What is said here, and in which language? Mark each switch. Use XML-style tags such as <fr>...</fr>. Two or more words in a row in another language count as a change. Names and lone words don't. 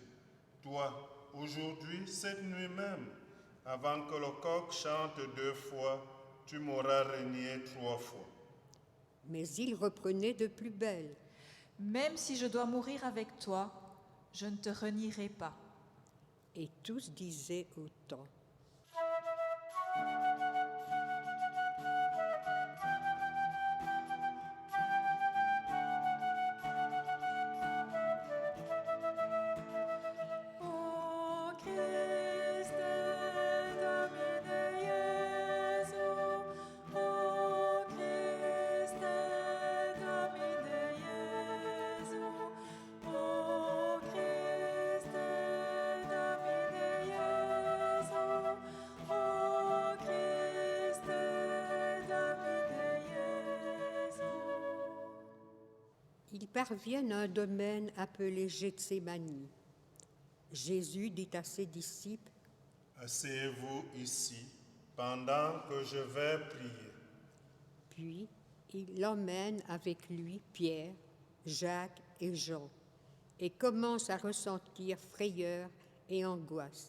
<fr>Toi, aujourd'hui, cette nuit même, avant que le coq chante 2 fois, tu m'auras renié 3 fois. » Mais il reprenait de plus belle. « Même si je dois mourir avec toi, je ne te renierai pas. » Et tous disaient autant.</fr> <la>O Christe Domine Iesu, O Christe Domine Iesu, O Christe Domine Iesu, O Christe Domine Iesu.</la> <fr>Ils parviennent à un domaine appelé Gethsémani. Jésus dit à ses disciples « Asseyez-vous ici, pendant que je vais prier. » Puis il emmène avec lui Pierre, Jacques et Jean, et commence à ressentir frayeur et angoisse.</fr>